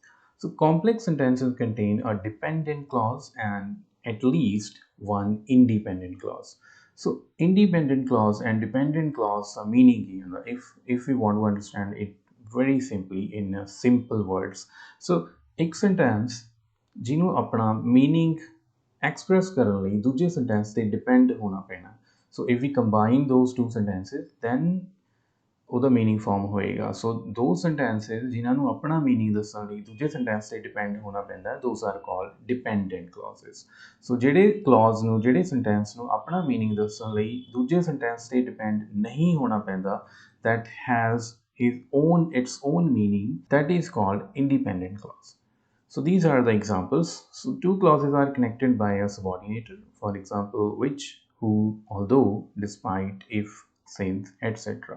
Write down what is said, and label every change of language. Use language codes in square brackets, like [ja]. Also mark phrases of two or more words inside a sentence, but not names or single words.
[en] So complex sentences contain a dependent clause and at least one independent clause. So independent clause and dependent clause are meaning, if we want to understand it very simply in simple words. [pa] So ਇੱਕ sentence ਜਿਹਨੂੰ ਆਪਣਾ [en] meaning express [pa] ਕਰਨ ਲਈ ਦੂਜੇ sentence ਤੇ depend ਹੋਣਾ ਪੈਣਾ. [en] So if we combine those two sentences, then ਉਹਦਾ meaning form ਹੋਏਗਾ. So those sentences [pa] ਜਿਨ੍ਹਾਂ ਨੂੰ ਆਪਣਾ meaning ਦੱਸਣ ਲਈ ਦੂਜੇ sentence ਤੇ depend ਹੋਣਾ ਪੈਂਦਾ, [en] those are called dependent clauses. [pa] So ਜਿਹੜੇ sentence ਨੂੰ ਆਪਣਾ meaning ਦੱਸਣ ਲਈ ਦੂਜੇ sentence ਤੇ depend ਨਹੀਂ ਹੋਣਾ ਪੈਂਦਾ, [en] that has its own meaning, that is called independent clause. So these are the examples. So two clauses are connected by a subordinator. For example, which, who, although, despite, if, since, etc.